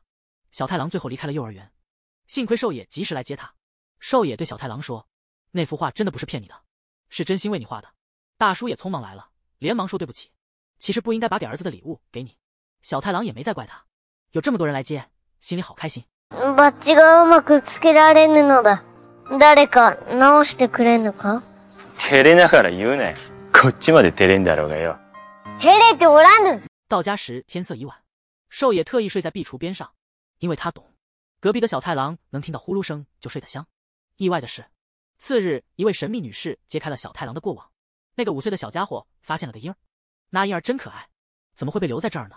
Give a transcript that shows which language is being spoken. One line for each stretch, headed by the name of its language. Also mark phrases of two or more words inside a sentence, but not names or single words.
Chinese: 小太郎最后离开了幼儿园，幸亏寿野及时来接他。寿野对小太郎说，那幅画真的不是骗你的，是真心为你画的。大叔也匆忙来了，连忙说对不起，其实不应该把给儿子的礼物给你。小太郎也没再怪他，有这么多人来接，心里好开心。
Japanese: バッジがうまくつけられぬのだ。誰か直してくれんのか？照れながら言うなよ。こっちまで照れんだろうがよ。照れておらぬ。
Chinese: 到家时天色已晚，寿野特意睡在壁橱边上，因为他懂，隔壁的小太郎能听到呼噜声就睡得香。意外的是，次日一位神秘女士揭开了小太郎的过往。那个5岁的小家伙发现了个婴儿，那婴儿真可爱，怎么会被留在这儿呢？